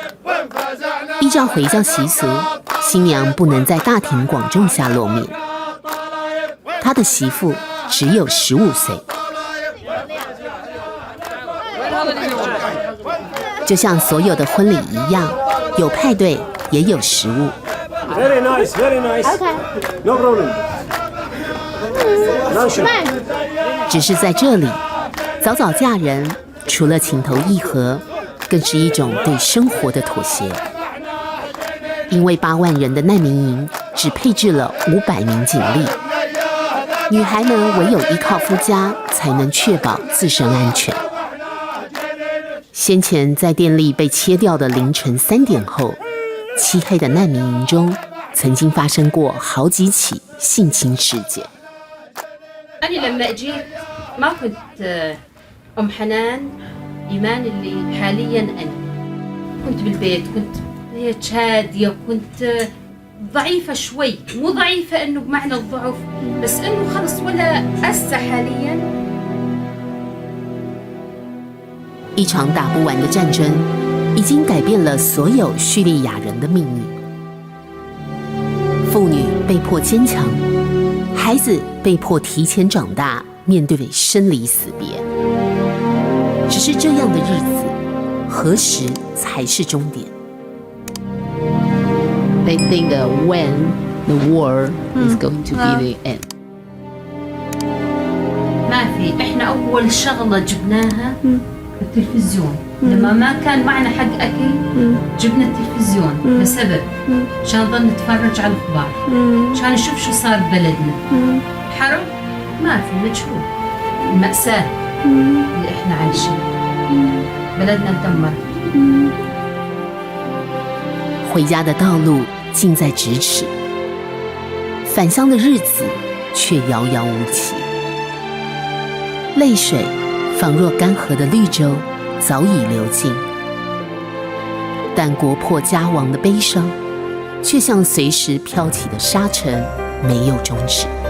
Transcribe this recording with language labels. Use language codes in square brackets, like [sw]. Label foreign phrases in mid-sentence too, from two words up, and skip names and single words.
[zh] 依照回教习俗，新娘不能在大庭广众下露面。他的媳妇只有15岁。就像所有的婚礼一样，有派对，也有食物。 [en] Very nice, very nice. Okay. No problem. [zh] 只是在这里，早早嫁人，除了情投意合，更是一种对生活的妥协。因为8万人的难民营只配置了500名警力，女孩们唯有依靠夫家才能确保自身安全。先前在电力被切掉的凌晨3点后，漆黑的难民营中曾经发生过好几起性侵事件。 [ar] أنا لما أجيت ما كنت أم حنان إيمان اللي حاليا أنا كنت بالبيت كنت هيك هادية وكنت ضعيفة شوي مو ضعيفة إنه بمعنى الضعف بس إنه خلص ولا هسه حاليا [zh] 一场打不完的战争，已经改变了所有叙利亚人的命运。妇女被迫坚强，孩子被迫提前长大，面对生离死别。只是这样的日子，何时才是终点 ？ [en] They think when the war is going to be the end. [ar] ما في إحنا أول شغلة جبناها التلفزيون لما ما كان معنا حق أكل جبنا التلفزيون لسبب عشان نضل نتفرج على الأخبار عشان نشوف شو صار ببلدنا حرب ما في مجهول المأساة اللي إحنا عايشين بلدنا اتدمر [zh] 回家的道路近在咫尺，返乡的日子却遥遥无期。泪水仿若干涸的绿洲，早已流尽，但国破家亡的悲伤，却像随时飘起的沙尘，没有终止。